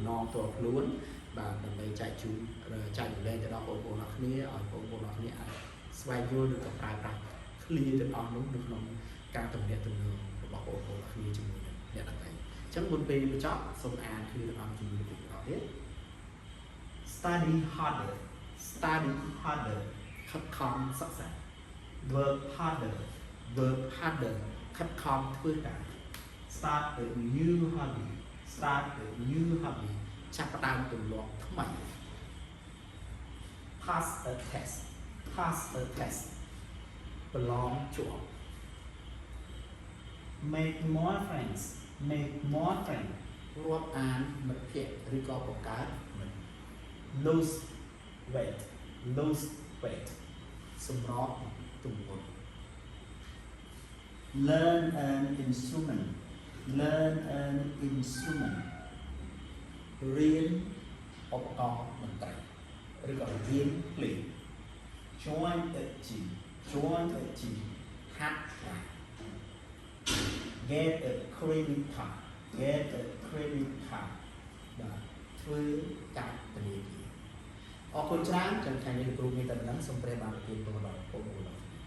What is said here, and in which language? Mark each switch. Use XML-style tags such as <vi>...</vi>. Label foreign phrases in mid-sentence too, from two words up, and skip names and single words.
<km>ណងផ្ទាល់ខ្លួនបាទដើម្បីចែកជូនចែករំលែកទៅដល់បងប្អូនអរគ្នាឲ្យបងប្អូនអរគ្នាអាចស្វែងយល់ឬក៏ប្រើប្រាស់ clear ទាំងអស់នោះនៅក្នុងការទំនាក់ទំនងរបស់បងប្អូនអរគ្នាជាមួយនឹងអ្នកដទៃអញ្ចឹងមុនពេលបញ្ចប់សូមអាន clear ទាំងអស់ជាមួយលោកគ្រូទៀត</km> <en>study harder study harder</en> <km>ខិតខំសិក្សា</km> <en>work harder</en> <km>ខិតខំធ្វើការ</km> <en>start a new hobby</en> <km>ចាប់ផ្ដើមទម្លាប់ថ្មី</km> <en>pass a test</en> <km>ប្រឡងជាប់</km> <en>make more friends</en> <km>រាប់អានមិត្តភក្តិឬក៏បង្កើតមិត្ត</km> <en>lose weight</en> <km>សម្រកទម្ងន់</km> <en>learn an instrument</en> <km>រៀនឧបករណ៍តន្ត្រីឬក៏រៀនភ្លេង</km> <en>join a gym</en> <km>ហាត់ប្រាណ</km> <en>get a credit card</en> <km>បាទធ្វើកាតធនាគារអរគុណច្រើនចំពោះថ្ងៃនេះលោកគ្រូមានតែប៉ុណ្ណឹងសូមព្រះបាទប្រទានពរដល់បងប្អូន</km>